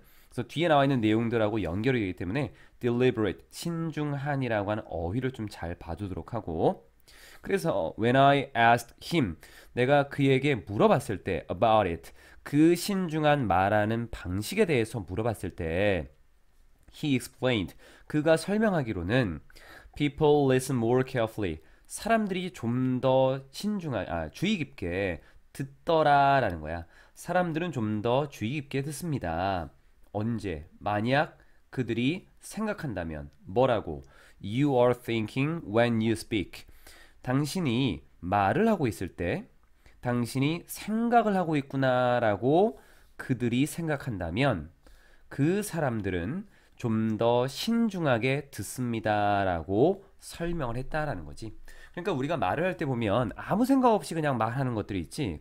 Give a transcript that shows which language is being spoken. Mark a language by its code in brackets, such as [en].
[ko] 그래서 뒤에 나와 있는 내용들하고 연결이 되기 때문에 deliberate, 신중한이라고 하는 어휘를 좀 잘 봐두도록 하고 그래서 [en] when I asked him, [ko] 내가 그에게 물어봤을 때 [en] about it, [ko] 그 신중한 말하는 방식에 대해서 물어봤을 때 [en] he explained, [ko] 그가 설명하기로는 [en] people listen more carefully, [ko] 사람들이 좀 더 주의 깊게 듣더라라는 거야. 사람들은 좀 더 주의 깊게 듣습니다. 언제? 만약 그들이 생각한다면 뭐라고? [en] You are thinking when you speak. [ko] 당신이 말을 하고 있을 때 당신이 생각을 하고 있구나라고 그들이 생각한다면 그 사람들은 좀 더 신중하게 듣습니다라고 설명을 했다라는 거지. 그러니까 우리가 말을 할 때 보면 아무 생각 없이 그냥 말하는 것들이 있지.